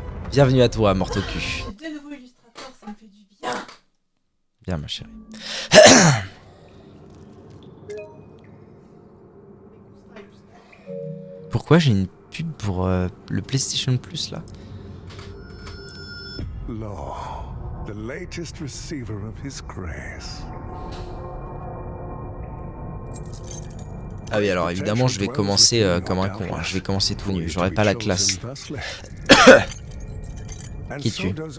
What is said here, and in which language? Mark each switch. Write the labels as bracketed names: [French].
[French] Bienvenue à toi, morte au cul. J'ai de nouveau illustrateur, ça me fait du bien. Bien ma chérie. Pourquoi j'ai une pub pour le PlayStation Plus là? [English] Lo, the latest receiver of his grace. [French] Ah oui alors évidemment je vais commencer comme un con, hein. Je vais commencer tout nu, j'aurai pas la classe. Qui tu es?